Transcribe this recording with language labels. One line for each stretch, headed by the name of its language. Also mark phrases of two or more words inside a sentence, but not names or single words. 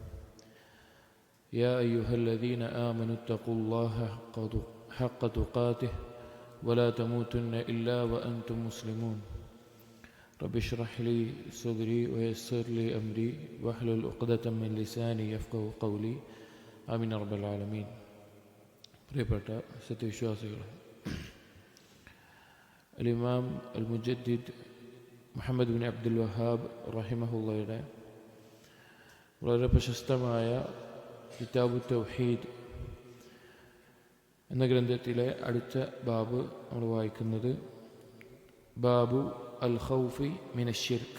Arabic: يا أيها الذين آمنوا اتقوا الله حق تقاته ولا تموتن إلا وأنتم مسلمون. رب اشرح لي صدري ويسر لي أمري واحلل عقدة من لساني يفقهوا قولي. آمين رب العالمين.
Malayalam: പ്രിയപ്പെട്ട സത്യവിശ്വാസികളെ, ഇമാം അൽ മുജദ്ദിദ് മുഹമ്മദ് ബിൻ അബ്ദുൽ വഹാബ് റഹിമഹുള്ളയുടെ വളരെ പ്രശസ്തമായ കിതാബു തൗഹീദ് എന്ന ഗ്രന്ഥത്തിലെ അടുത്ത ബാബ് നമ്മൾ വായിക്കുന്നത് ബാബു അൽ ഖൗഫി മിന ഷിർക്ക്.